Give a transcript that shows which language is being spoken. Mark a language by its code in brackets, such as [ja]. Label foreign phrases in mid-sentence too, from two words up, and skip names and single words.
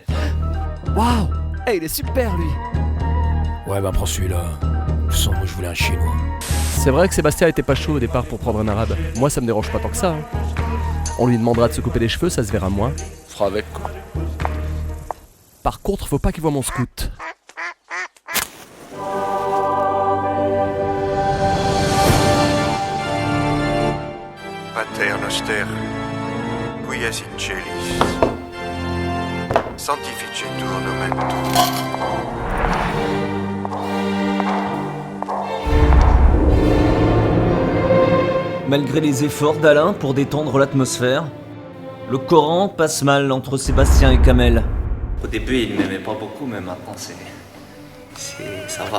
[fr] Waouh, hey, il est super lui. Ouais, bah prends celui-là. De toute façon, moi je voulais un chinois. C'est vrai que Sébastien était pas chaud au départ pour prendre un arabe. Moi ça me dérange pas tant que ça. On lui demandera de se couper les cheveux, ça se verra moins. Fera avec quoi. Par contre, faut pas qu'il voit mon scout. [la] Pater noster, quies in celis, sanctificetur nomen tuum. [fr] Malgré les efforts d'Alain pour détendre l'atmosphère, le Coran passe mal entre Sébastien et Kamel. Au début, il ne m'aimait pas beaucoup, mais maintenant, ça va.